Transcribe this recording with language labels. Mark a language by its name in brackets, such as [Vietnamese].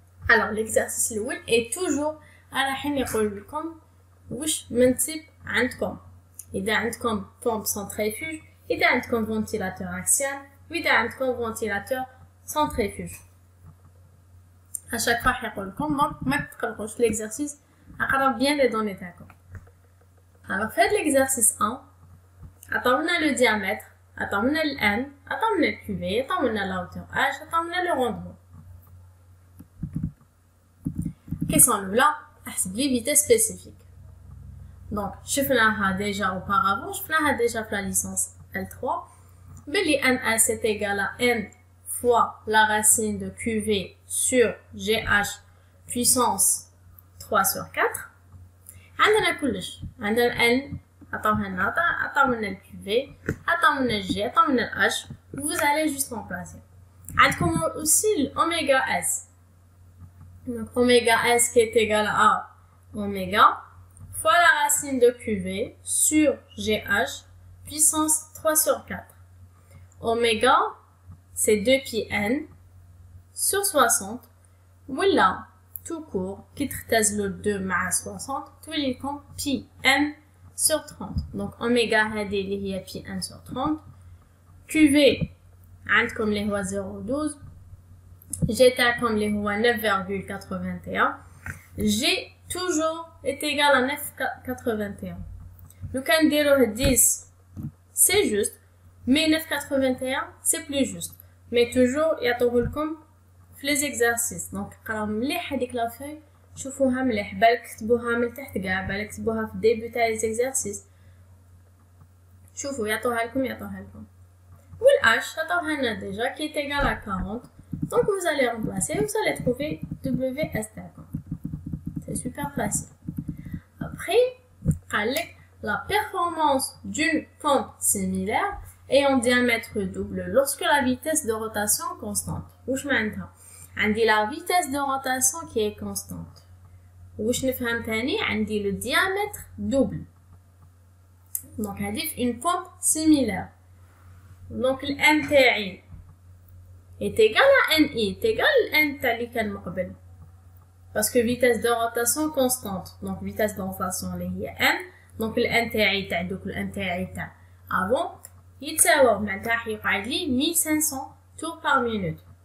[French] Alors l'exercice [Arabic] الأول [French] est toujours [Arabic] على حين يقول لكم واش من type عندكم. إذا عندكم [French] pompe centrifuge، [Arabic] إذا عندكم [French] ventilateur axial، [Arabic] وإذا عندكم [French] ventilateur centrifuge. À chaque fois [Arabic] يقول لكم [French] donc [Arabic] ما تقلقوش [French] l'exercice أقرب bien les données تاعكم. Alors faites l'exercice 1. [Arabic] عطاونا [French] le diamètre، عطاونا ال n، عطاونا le QV، عطاونا la hauteur h، عطاونا le rendement. Question الأولى [Arabic] أحسب لي [French] vitesse spécifique. Donc [Arabic] شفناها [French] déjà auparavant، شفناها déjà في la licence L3. [Arabic] بلي [French] NS est égal à n fois la racine de QV sur GH puissance 3 sur 4. [Arabic] عندنا كلش، عندنا n، عطاوها لنا، عطاونا ال QV، عطاونا G، عطاونا H. [French] Vous allez juste remplacer. [Arabic] عندكم [French] aussi l'oméga S. Donc oméga S qui est égal à oméga fois la racine de QV sur GH puissance 3 sur 4. Oméga, c'est 2 pi n sur 60. Voilà, tout court, qui traite le 2 مع 60, tous les comptes pi n sur 30. Donc oméga, il y a pi n sur 30. [Arabic] QV, عندكم اللي هو 0.12. [French] G comme les [Arabic] هو [French] 9,81. G toujours est égal à 9,81. Le candidat 10, c'est juste. Mais 9,81 c'est plus juste. Mais toujours [Arabic] يعطوه لكم في [French] les exercices. [Arabic] Donc قراو مليح هذيك لا فeuille، شوفوها مليح، بالك كتبوها من تحت كاع، بالك كتبوها في الديبي تاع [French] les exercices. [Arabic] شوفوا يعطوها لكم. والH عطاوها لنا [French] déjà qui est égal à 40. Donc vous allez remplacer, vous allez trouver WS تاعكم. C'est super facile. Après [Arabic] قالك [French] la performance d'une pompe similaire et en diamètre double lorsque la vitesse de rotation est constante. واش معناتها؟ عندي la vitesse de rotation qui est constante. [Arabic] واش نفهم تاني؟ عندي [French] le diamètre double. Donc هذه une pompe similaire. Donc le n تاعي est égal à NI, est égal à N [Arabic] تاع اللي كان مقبل. [French] Parce que vitesse de rotation constante. Donc vitesse de rotation اللي هي n. Donc le n تاعي تاع دوك le n تاعي تاع avant [Arabic] يتساوى معناتها يقعد لي [French] 1500 tours par minute.